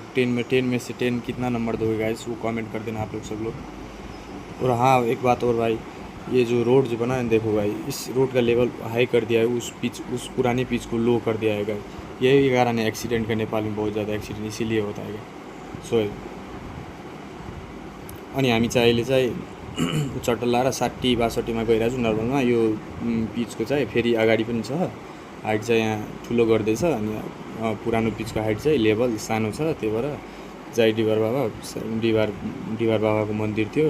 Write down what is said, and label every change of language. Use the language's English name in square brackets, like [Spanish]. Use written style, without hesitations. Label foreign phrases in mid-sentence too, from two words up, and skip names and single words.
[Hindi] 10 में से 10 कितना नंबर दोगे गाइस, वो कमेंट कर देना आप लोग सब लोग। और हाँ एक बात और भाई, ये जो रोड जो बना है देखो भाई, इस रोड का लेवल हाई कर दिया है, उस पुरानी पिच को लो कर दिया है गाइस। यही कारण है एक्सीडेंट का, नेपाल में बहुत ज़्यादा एक्सीडेंट इसीलिए होता है। [Nepali] सो अनि हामी चाहिँ अहिले चाहिँ चट्टला र 60-62 में गइरहेको छु नर्मलमा। यो पिचको चाहिँ फेरि अगाडि पनि छ, हाइट चाहिँ यहाँ ठुलो गर्दैछ। अनि पुरानो पिचको हाइट चाहिँ लेभल सानो छ, त्यही भएर जय डिबार बाबाको मन्दिर थियो।